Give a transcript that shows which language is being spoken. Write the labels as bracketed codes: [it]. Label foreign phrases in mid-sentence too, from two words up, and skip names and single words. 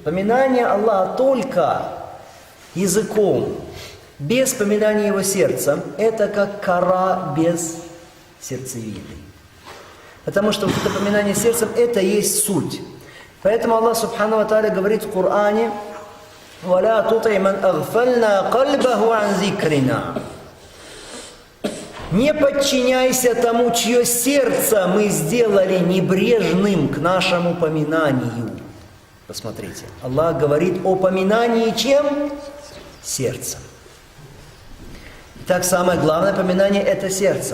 [ru] Поминание Аллаха только языком, без поминания Его сердцем, это как кора без сердцевины. Потому что вот это поминание сердцем, это есть суть. Поэтому Аллах [ar] سبحانه وتعالى [ru] говорит в Коране: [ar] «ولا تطع من أغفلنا قلبه عن ذكرنا». [ru] Не подчиняйся тому, чье сердце мы сделали небрежным к нашему поминанию. Посмотрите, Аллах говорит о поминании чем? Сердцем. Итак, самое главное поминание – это сердце.